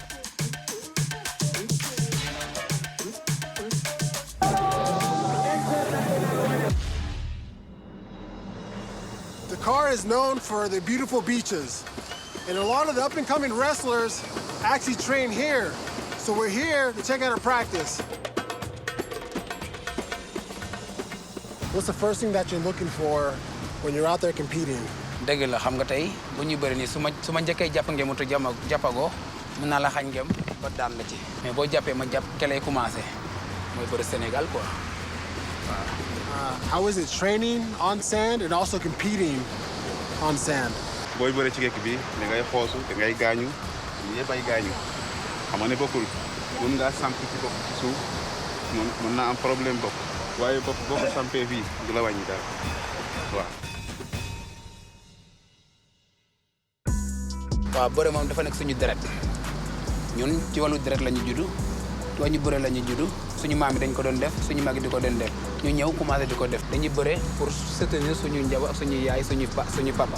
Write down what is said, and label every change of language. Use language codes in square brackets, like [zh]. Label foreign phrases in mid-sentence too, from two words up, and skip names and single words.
[en] Dakar is known for the beautiful beaches, and a lot of the up-and-coming wrestlers actually train here. So we're here to check out our practice. What's the first thing that you're looking for when you're out there competing? [wo] dëgg la xam nga tey bu ñu bëri nii su ma njëkkee jàpp ngeen mu jàppagoo mën naa la xañ ngeen ba daan la ci mais boo jàppee ma jàpp ke lay commencé mooy bëri Sénégal quoi waaw. [en] How is it training on sand and also competing on sand? [wo] booy bëri ci gekk bi da ngay xoosu da ngay gaañu yëpp ay gaañu xam nga ne bokkul mën ngaa samp ci bopp ci suuf mën naa am problème bopp waaye bopp boo ko sampee fii du la wàññi dara waaw. waaw bëre moom dafa nekk suñu deret ñun ci wàllu deret la ñu juddu wàññi bëre la ñu juddu suñu maam yi dañ ko doon def suñu mag yi di ko doon def ñu ñëw commencé di ko def dañuy bëre [fr] pour soutenir [wo] suñu njaboot ak suñu yaay suñu papa.